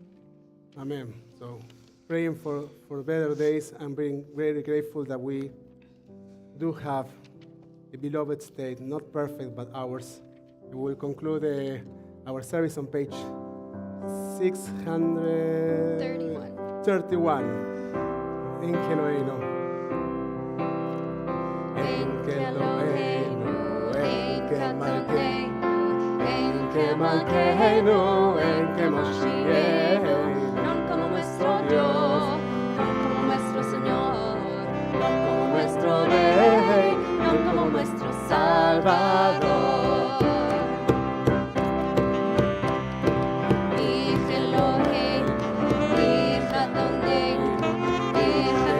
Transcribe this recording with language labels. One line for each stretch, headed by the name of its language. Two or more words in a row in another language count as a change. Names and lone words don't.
English: Amen. So, praying for better days and being very grateful that we do have a beloved state, not perfect, but ours. We will conclude our service on page 631.
Hebrew: אין כאלהינו. אין כאלהינו, אין כמלכנו, אין כמלכנו, אין כמשיח.
Ladino: Non como nuestro Dios, non como nuestro Señor, No como nuestro Rey, no como nuestro Salvador. Ich Eloheinu, ich Adonai, ich